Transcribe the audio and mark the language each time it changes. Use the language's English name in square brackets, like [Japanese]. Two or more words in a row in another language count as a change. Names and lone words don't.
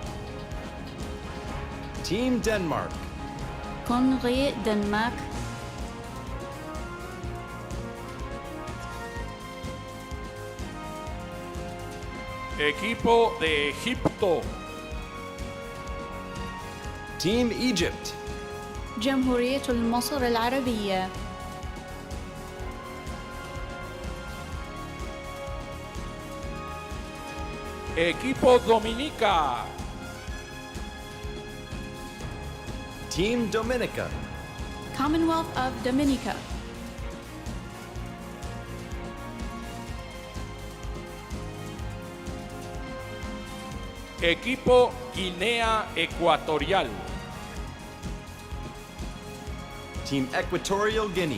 [English] Team Denmark. Congo, Denmark. [Spanish] Equipo de Egipto. [English] Team Egypt. [Arabic] جمهورية مصر العربية. [Spanish] Equipo Dominica. [English] Team Dominica. Commonwealth of Dominica. [Spanish] Equipo Guinea Ecuatorial. [English] Team Equatorial Guinea.